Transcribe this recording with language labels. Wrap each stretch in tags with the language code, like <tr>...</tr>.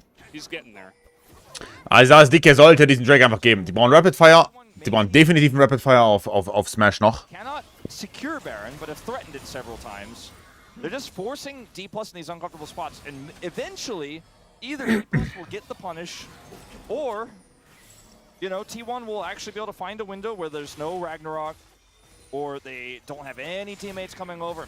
<en>He's getting there.</en> <de>Also das Dicke sollte diesen Drake einfach geben. Die brauchen Rapid Fire. Die brauchen definitiv einen Rapid Fire auf Smash noch.</de> <en>Cannot secure Baron, but have threatened it several times. They're just forcing D+ in these uncomfortable spots, and eventually, either D+ will get the punish, or, you know, T1 will actually be able to find a window where there's no Ragnarok, or they don't have any teammates coming over.</en>